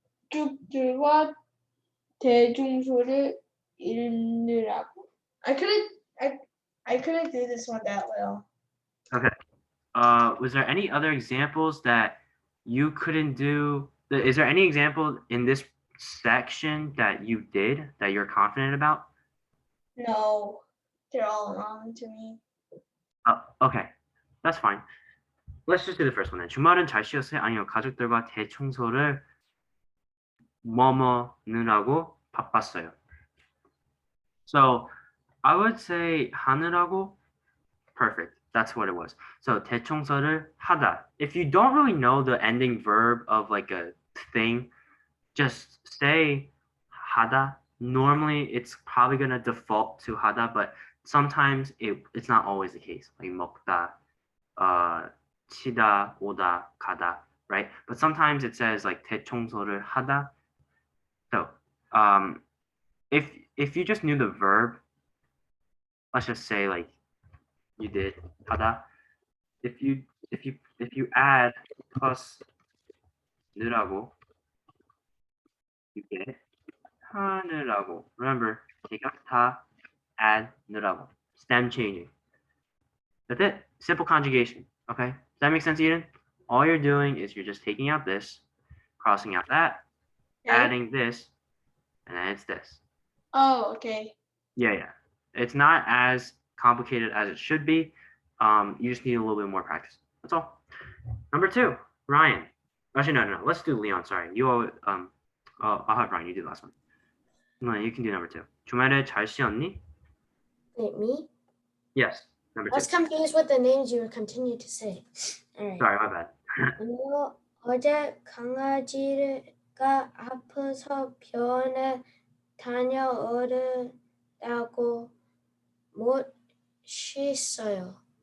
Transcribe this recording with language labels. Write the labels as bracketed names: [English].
[Korean] 가족들과 대중소를 읽느라고. [English] I couldn't do this one that well. Okay. Was there any other examples that you couldn't do? Is there any example in this section that you did that you're confident about? No, they're all wrong to me. Okay, that's fine. Let's just do the first one then. [Korean] 주말은 잘 쉬었어요? 아니요, 가족들과 대청소를 뭐뭐느라고 바빴어요. [English] So I would say 하느라고. Perfect. That's what it was. So [Korean] 대청소를 하다. [English] If you don't really know the ending verb of like a thing, just say 하다. Normally, it's probably gonna default to 하다, but sometimes it's not always the case. Like [Korean] 먹다, 치다, 오다, 가다, [English] right? But sometimes it says like [Korean] 대청소를 하다. [English] So, if you just knew the verb, let's just say like you did 하다. If you add plus 느라고, you get 하느라고. Remember, take out 다, add 느라고. Stem changing. That's it. Simple conjugation. Okay. Does that make sense, Eden? All you're doing is you're just taking out this, crossing out that, Okay. adding this, and then it's this. Oh, okay. Yeah. It's not as complicated as it should be. You just need a little bit more practice. That's all. Number 2, Ryan. Actually, no. Let's do Leon. Sorry. I'll have Ryan. You do the last one. No, you can do number 2. [Korean] 주말에 잘 쉬었니? [English] Wait, me? Yes. Number I was 2. confused with the names you would continue to say. Alright. Sorry, my bad. [Korean] 아니요, 어제 강아지가 아파서 병원에 다녀오느라고 못 쉬었어요.